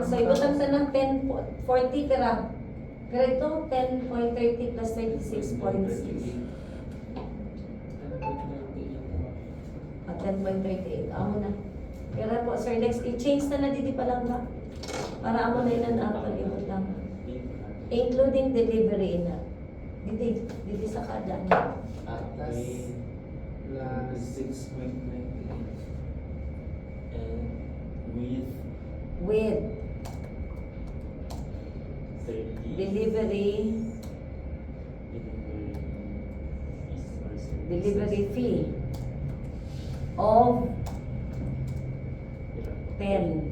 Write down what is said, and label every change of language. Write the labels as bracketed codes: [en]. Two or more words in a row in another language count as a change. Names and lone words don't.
[bik] So ibutang ta ng 10.40 pera. Pero ito, 10.30 plus 36.6. 10.38. Amo na. Kaya po, Sir Lex, i-change na didi pa lang ba? Para amo na yun ang palibot lang. [en] Including delivery na. Didi sa kada na. Plus 6.98. And with With 30. delivery fee of 10.